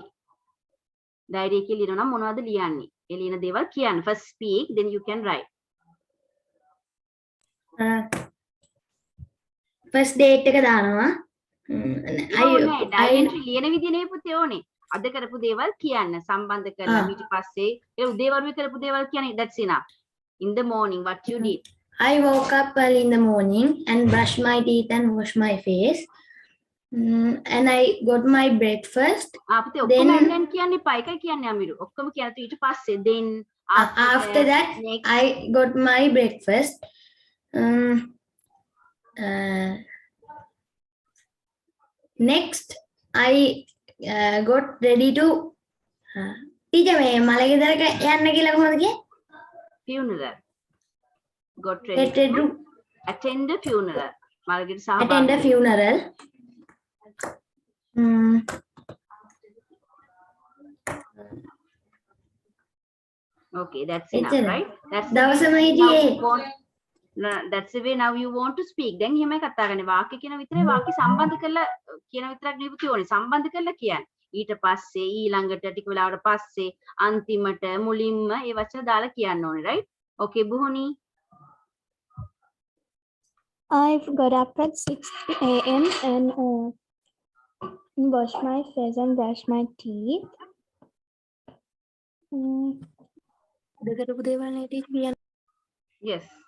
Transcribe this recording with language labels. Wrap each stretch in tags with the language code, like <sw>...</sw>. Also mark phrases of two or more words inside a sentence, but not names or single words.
<si>diary එකේ ලියනවා නම් මොනවද ලියන්නේ? ඒ ලියන දේවල් කියන්න.</si> <en>First speak, then you can write. first date</en> <si>එක දානවා.</si> <en>diary entry</en> <si>ලියන විදිය නේ පුතේ ඕනේ. අද කරපු දේවල් කියන්න සම්බන්ධ කරලා ඊට පස්සේ ඒ උදේවරුේ කරපු දේවල් කියන්නේ</si> <en>that's enough. In the morning what you did. I woke up early in the morning and brushed my teeth and washed my face. And I got my breakfast.</en> <si>පුතේ ඔක්කොම දැන් කියන්න එපා. එකයි කියන්නේ අමිරු. ඔක්කොම කියන ඊට පස්සේ then</si> <en>After that, I got my breakfast. Next, I got ready to.</en> <si>Teacher, me මලගෙදරක යන්න කියලා කොහොමද කියේ?</si> <en>funeral. Got ready to attend a funeral.</en> <si>මලගෙදර සහභාගී.</si> <en>Attend a funeral. Okay, that's enough, right? That's that's the way now you want to speak.</en> <si>Then එහෙමයි කතා කරන්නේ. වාක්‍ය කියන විතරේ වාක්‍ය සම්බන්ධ කරලා කියන විතරක් නෙවෙයි ඕනේ. සම්බන්ධ කරලා කියන්න. ඊට පස්සේ ඊළඟට ටික වෙලාවකට පස්සේ අන්තිමට මුලින්ම ඒ වචන දාලා කියන්න ඕනේ, right? Okay, බුහුනි.</si> <en>I got up at 6 a.m. and washed my face and brushed my teeth. Yes.</en>